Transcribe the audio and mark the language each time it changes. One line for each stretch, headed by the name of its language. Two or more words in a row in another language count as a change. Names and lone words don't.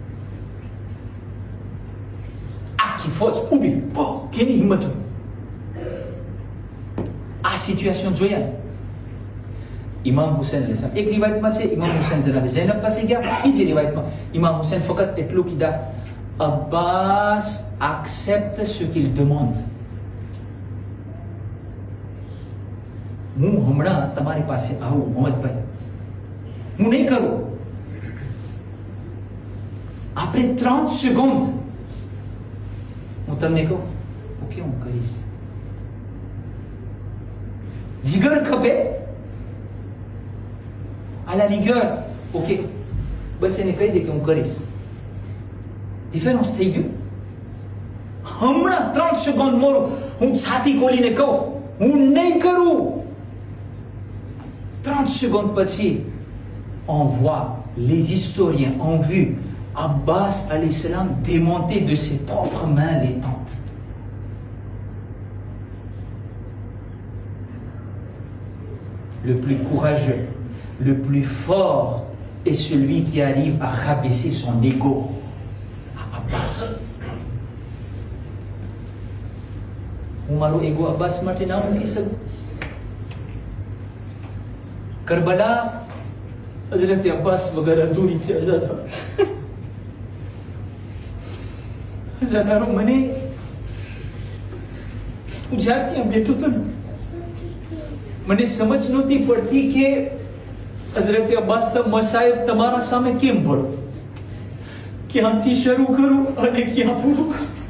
Gujarati: આખી ફોજ ઊભી કેની હિંમત હોય. આ સિચ્યુએશન જોયા ઇમામ હુસૈન અલૈહિસ્સલામ એક રિવાયતમાં છે ઇમામ હુસૈન જનાબે ઝૈનબ પાસે ગયા. બીજી રિવાયતમાં ઇમામ હુસૈન ફક્ત એટલું કીધા Abbas
French: accepte ce qu'il demande.
Gujarati: હું હમણાં તમારી પાસે આવું મોહમ્મદભાઈ હું નહીં કરું. આપણે 30 સેકન્ડ હું તમને કહું ઓકે હું કરીશ. જીગર ખપે
French: à la rigueur
Gujarati: ઓકે બસ એને કહી દે કે હું કરીશ. ડિફરન્સ થઈ ગયું. હમણાં 30 સેકન્ડ મોરું હું છાતી ખોલીને કહું હું નહીં કરું.
French: 30 secondes પછી on voit les historiens ont vu Abbas alayhi salam démonter de ses propres mains les tentes. Le plus courageux, le plus fort est celui qui arrive à rabaisser son ego. Abbas.
Gujarati: હું મારું એગો અબ્બાસ માટે ના મૂકી શકું. કરબલા હઝરત અબ્બાસ વગર અધૂરી છે. હજારો મને હું જ્યારથી આ બેઠો તો મને સમજ નહોતી પડતી કે હઝરત અબ્બાસના મસાયબ તમારા સામે કેમ ભળો, ક્યાંથી શરૂ કરું અને ક્યાં પૂરું કરું.